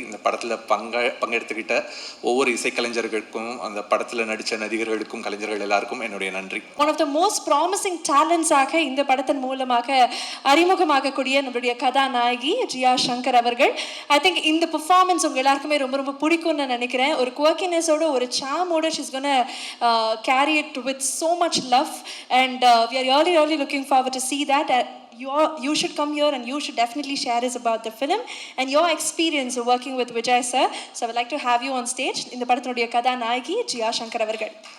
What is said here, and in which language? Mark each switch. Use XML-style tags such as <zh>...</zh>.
<ta>இந்த படத்தில் பங்கெடுத்துக்கிட்ட ஒவ்வொரு இசைக்கலைஞர்களுக்கும், அந்த படத்தில் நடித்த நடிகர்களுக்கும், கலைஞர்கள் எல்லாருக்கும் என்னுடைய நன்றி.</ta> <en>one of the most promising டேலண்ட்ஸாக</en> <ta>இந்த படத்தின் மூலமாக அறிமுகமாகக்கூடிய நம்மளுடைய கதாநாயகி ஜியா சங்கர் அவர்கள்.</ta> <en>I think</en> <ta>இந்த பெர்ஃபார்மன்ஸ் உங்கள் எல்லாருக்குமே ரொம்ப ரொம்ப பிடிக்கும்னு நான் நினைக்கிறேன். ஒரு குவர்க்கினஸோட, ஒரு சாமோட</ta> <en>She's gonna carry it with so much love and we are really looking forward to see that. You should come here and you should definitely share us about the film and your experience of working with Vijay sir. So I would like to have you on stage.</en> <ta>இந்த படத்தினுடைய கதாநாயகி ஜியா சங்கர் அவர்கள்.</ta>